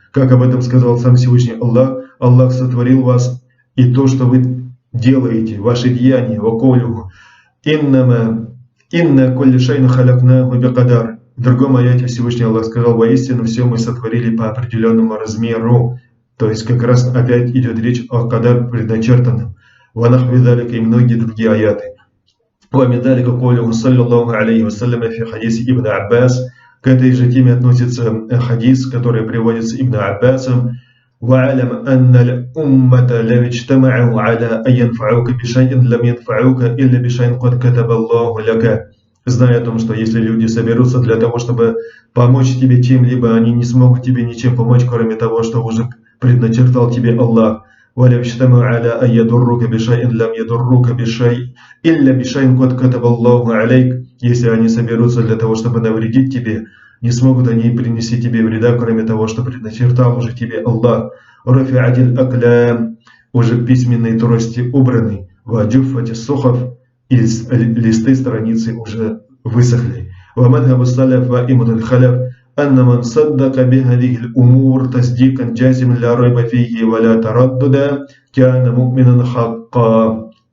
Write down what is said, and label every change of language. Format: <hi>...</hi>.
<ru>Как об этом сказал сам Всевышний Аллах: Аллах сотворил вас и то, что вы делаете, ваши деяния, ваколюху.</ru> <ar>Инна кулли шайну халякнаху бикадар.</ar> <ru>В другом аяте Всевышний Аллах сказал: воистину все мы сотворили по определенному размеру. То есть как раз опять идет речь о кадар предначертанном.</ru> <ar>Ванахви далика</ar> <ru>и многие другие аяты.</ru> <ar>ومن ذلك قوله صلى الله عليه وسلم في حديث ابن عباس.</ar> <ru>К этой же теме относится хадис, который приводится Ибн Аббасом.</ru> <ar>وَعَلَمْ أَنَّ الْأُمَّةَ لَوِ اجْتَمَعُوا عَلَى أَنْ يَنْفَعُوكَ بِشَيْءٍ لَمْ يَنْفَعُوكَ إِلَّا بِشَيْءٍ قَدْ كَتَبَ اللَّهُ لَكَ.</ar> <ru>зная о том, что если люди соберутся для того, чтобы помочь тебе чем-либо, они не смогут тебе ничем помочь, кроме того, что уже предначертал тебе Аллах.</ru> <ar>وَلَوْ اجْتَمَعُوا عَلَىٰ أَن يَضُرُّوكَ بِشَيْءٍ لَمْ يَضُرُّوكَ بِشَيْءٍ إِلَّا بِشَيْءٍ قَدْ كَتَبَ اللَّهُ عَلَيْكَ.</ar> <ru>Если они соберутся для того, чтобы навредить тебе, не смогут они принести тебе вреда, кроме того, что предначертал уже тебе Аллах.</ru> <ar>رُفِعَتِ الْأَقْلَامُ,</ar> <ru>уже письменные трости убраны.</ru> <ar>وَجُفَّتِ الصُّحُفُ,</ar> <ru>и листы страницы уже высохли.</ru> <ar>وَمَذْهَبُ السَّلَفِ وَأَئِمَّةُ الْخَلَفِ أن من صدق بهذه الأمور تصديقا جازما لا ريب فيه ولا تردد كان مؤمنا حقا.</ar>